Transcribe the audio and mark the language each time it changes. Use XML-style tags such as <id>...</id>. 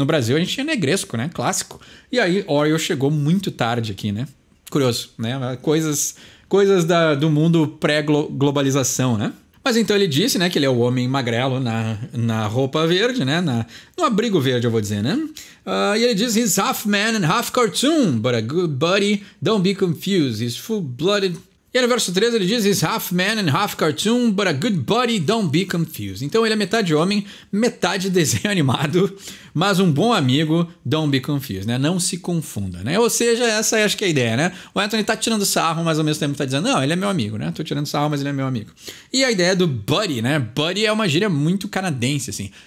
<pt>No Brasil a gente tinha Negresco, né? Clássico. E aí Oreo chegou muito tarde aqui, né? Curioso, né? Coisas do mundo pré-globalização, né? Mas então ele disse, né, que ele é o homem magrelo na roupa verde, né, no abrigo verde, eu vou dizer, né?</pt> <en>E ele diz, he's half man and half cartoon, but a good buddy, don't be confused, he's full-blooded.</en> <pt>E no verso 13 ele diz,</pt> <en>he's half man and half cartoon, but a good buddy, don't be confused.</en> <pt>Então ele é metade homem, metade desenho animado, mas um bom amigo,</pt> <en>don't be confused,</en> <pt>né? Não se confunda, né? Ou seja, essa acho que é a ideia, né? O Anthony tá tirando sarro, mas ao mesmo tempo tá dizendo, não, ele é meu amigo, né? Tô tirando sarro, mas ele é meu amigo. E a ideia do buddy, né? Buddy é uma gíria muito canadense, assim.</pt>